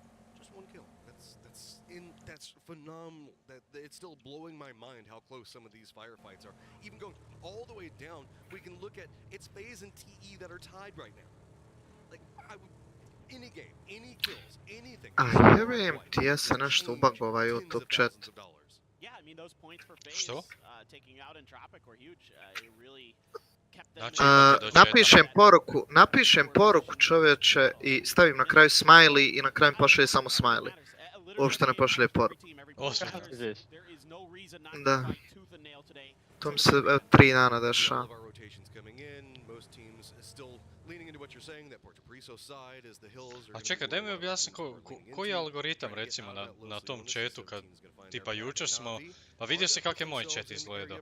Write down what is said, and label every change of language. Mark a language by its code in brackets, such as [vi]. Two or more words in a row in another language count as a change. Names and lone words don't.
[en] Just one kill. That's phenomenal. It's still blowing my mind how close some of these firefights are. Even going all the way down, we can look at it's FaZe and TE that are tied right now. Like, any game, any kills, anything. [bs] Vjerujem ti, ja se nešto ubagova YouTube chat. [en] Yeah, I mean those points for FaZe taking out Entropic were huge. It really kept them. [bs] Napišem poruku čovječe i stavim na kraju smiley i na kraju pošalje samo smiley. Uopšte ne pošalje poruku. Da. To mi se 3 dana dešava. A čekaj, daj mi objasni koji je algoritam recimo na tom chatu kad tipa jučer smo, pa vidio si kak je moj chat izgledao.